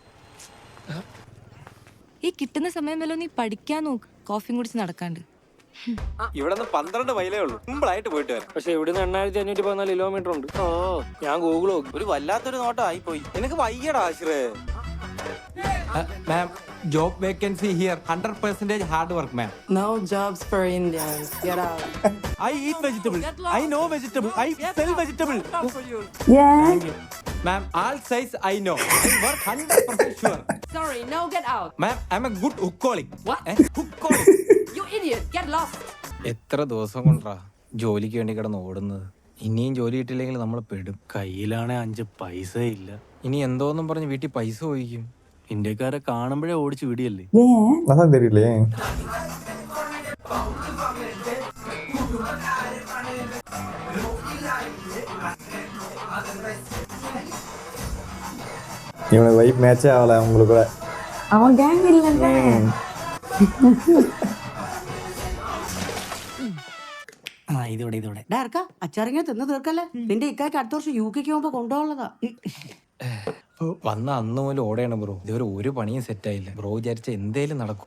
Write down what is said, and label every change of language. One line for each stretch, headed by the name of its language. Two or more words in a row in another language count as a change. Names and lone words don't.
Malayalam: ഈ കിട്ടുന്ന സമയം വല്ലോ നീ പഠിക്കാൻ നോക്ക്, കോഫിയും കുടിച്ച് നടക്കാണ്ട്. ഇവിടെ നിന്ന് 12 മൈലേ ഉള്ളൂ. സിമ്പിളായിട്ട് പോയിട്ട് വരാം. പക്ഷെ ഇവിടുന്ന് 8514 കിലോമീറ്റർ ഉണ്ട്. ഓ, ഞാൻ ഗൂഗിൾ നോക്കും. ഒരു വല്ലാത്തൊരു നോട്ടം ആയിപ്പോയി. നിനക്ക് വയ്യടാ ആശ്രേ. മാം,
English: job vacancy here. 100% hard work, ma'am. No jobs for Indians. Get out. I eat vegetable. I know vegetable. I sell vegetable. Yeah. Ma'am, all size I know. I work 100% sure. Sorry, no, get out. Ma'am, I'm a good hookaholic. What? Hookaholic. You idiot, get lost.
Malayalam: എത്ര ദിവസം കൊണ്ടാ ജോലിക്ക് വേണ്ടി കിടന്ന് ഓടുന്നത്. ഇനിയും ജോലി കിട്ടില്ലെങ്കിൽ നമ്മൾ പെടും. കയ്യിലാണെ 5 പൈസ ഇല്ല. ഇനി എന്തോന്നും പറഞ്ഞ് വീട്ടിൽ പൈസ ചോദിക്കും. ഇന്ത്യക്കാരെ കാണുമ്പോഴേ ഓടിച്ച് വിടിയല്ലേ?
Tamil: அதான் தெரியலையே. இவனுக்கு
English: vibe match
Tamil: ஆகல உங்களுக்கு கூட. அவன் கேங் இல்லைல்ல.
Malayalam: ഇതോടെ അച്ചാറിങ്ങനെ തിന്ന് തീർക്കല്ലേ. നിന്റെ ഇക്കാക്ക് അടുത്ത വർഷം UK പോകുമ്പോ കൊണ്ടുപോകുള്ളതാ. വന്ന അന്ന് മുതൽ ഓടെയാണ് ബ്രോ. ഇതുവരെ ഒരു പണിയും സെറ്റ് ആയില്ല. ബ്രോ വിചാരിച്ച എന്തേലും നടക്കും.